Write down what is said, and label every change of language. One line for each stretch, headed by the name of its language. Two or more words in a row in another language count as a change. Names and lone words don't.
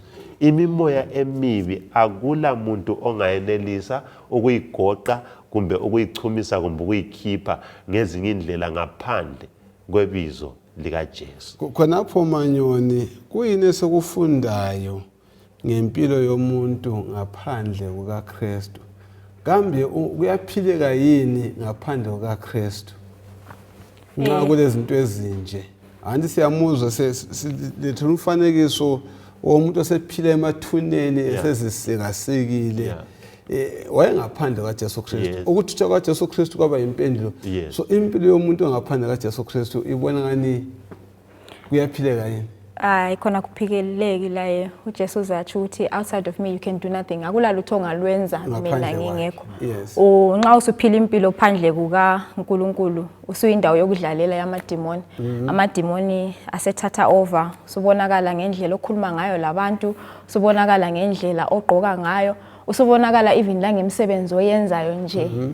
North Ndebele: Imimoya emibi akula muntu ongayenelisa ukuyigoqa kumbe ukuyichumisa kumbe ukuyikhipha ngezinye indlela ngaphandle kwebizo likaJesu. Khonapho Manyoni kuyini esikufundayo ngempilo yomuntu ngaphandle kukaKristu? Kambe kuyaphileka yini ngaphandle kukaKristu? Nxa kulezinto ezinje. Anti siyamuzwa lethe umfanekiso womuntu osephila emathuneni esezisikasikile. Wayengaphandle kaJesu Kristu. Ukuthutha kwaJesu Kristu kwaba impendulo. So impilo yomuntu ongaphandle kaJesu Kristu ibona ngani kuyaphileka yini? Khona kuphikeleleki la uJesu uzathi ukuthi
English: outside of me you can do nothing.
North Ndebele: Akulalutho ongalwenza mina ngingekho. Nxa usuphila impilo phandle kuka uNkulunkulu usuyindawo yokudlalela yamadimoni. Amadimoni asethatha over. Usubonakala ngendlela okhuluma ngayo labantu, usubonakala ngendlela ogqoka ngayo, usubonakala even la ngemsebenzi oyenzayo nje.